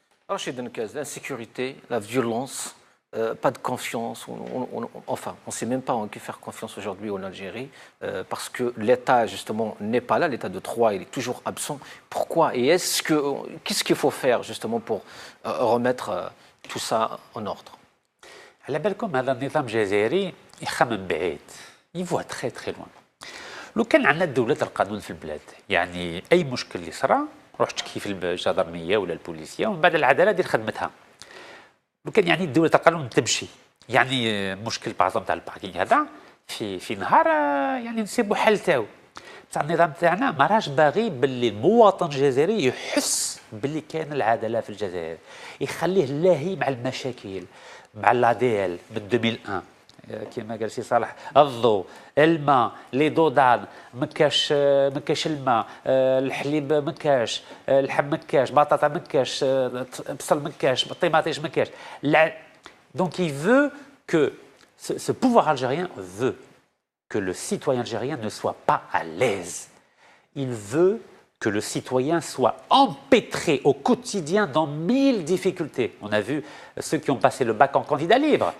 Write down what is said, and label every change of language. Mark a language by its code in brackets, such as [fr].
[fr] Rachid Nekes, l'insécurité, la violence, pas de confiance. On ne sait même pas en qui faire confiance aujourd'hui en Algérie parce que l'État, justement, n'est pas là. L'État de droit, il est toujours absent. Pourquoi? Et qu'est-ce qu'il faut faire, justement, pour remettre tout ça en ordre? [ar] على بالكم هذا النظام الجزائري يخمم بعيد، يفوه [fr] تري تري لوان. [ar] لو كان عندنا دولة القانون في البلاد، يعني أي مشكل اللي صرا روح تشكي في الجدرمية ولا البوليسية ومن بعد العدالة دير خدمتها. لو كان يعني دولة القانون تمشي، يعني مشكل بعضهم تاع الباركينغ هذا في نهار يعني نسيبوا حل تاعو. بصح النظام تاعنا ما راهش باغي باللي المواطن الجزائري يحس باللي كاين العدالة في الجزائر، يخليه لاهي مع المشاكل، مع l'ADL من 2001 كما قال سي صالح، الضوء، الماء، لي دودان، ما كاش الماء، الحليب ما كاش، اللحم ما كاش، بطاطا ما كاش، بصل ما كاش، طيماطيش ما كاش. [fr] Donc il veut que ce pouvoir algérien veut que le citoyen algérien ne soit pas à l'aise. Il veut que le citoyen soit empêtré au quotidien dans 1000 difficultés. On a vu ceux qui ont passé le bac en candidat libre.